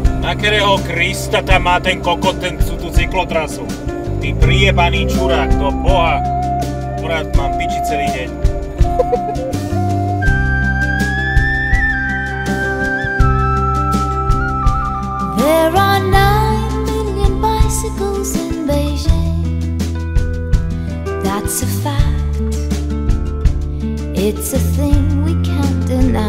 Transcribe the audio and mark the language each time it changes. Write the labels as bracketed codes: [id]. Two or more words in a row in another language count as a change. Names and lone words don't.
[sk] Na ktorého Krista tam má ten kokot, tú cyklotrasu? Ty priebaný čurák, do boha. Akurát mám piči celý deň. [en] There are 9 million bicycles in Beijing. That's a fact. It's a thing we can't deny.